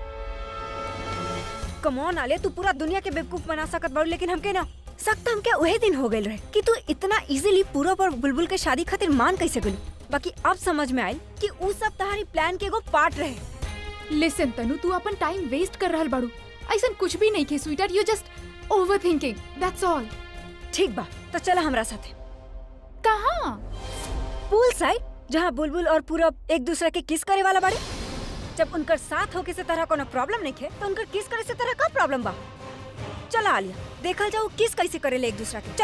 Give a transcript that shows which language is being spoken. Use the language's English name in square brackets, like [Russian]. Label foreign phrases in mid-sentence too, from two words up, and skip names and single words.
[Bhojpuri] कमॉन आले, तू पूरा दुनिया के बेवकूफ बना सकत बाड़ू, लेकिन हमके ना सख्त हमके वही दिन हो गए रहे कि तू इतना इजीली पूरा पर बुलबुल के शादी खातिर मान कैसे गलू। बाकी अब समझ में आयल कि उ सब तहारी प्लान के एगो पार्ट रहे। लिसन तनु, तू अपन [English] time waste [Bhojpuri] कर रहल बाड़ू। ऐसन कुछ भी नहीं के स्वीटर, [English] you just overthinking, that's all. [Bhojpuri] ठीक बा, तो चला हमरा साथे। कहाँ? [English] pool side, [Bhojpuri] जहाँ बुलबुल और पूरब एक दूसरे के किस करे वाला बाड़े। जब उनकर साथ होके से तरह कोनो प्रॉब्लम नहीं है, तो उनकर किस करे से तरह का प्रॉब्लम बा। चला आलिया, देखल जाओ किस कैसे करेले एक दूसरा के।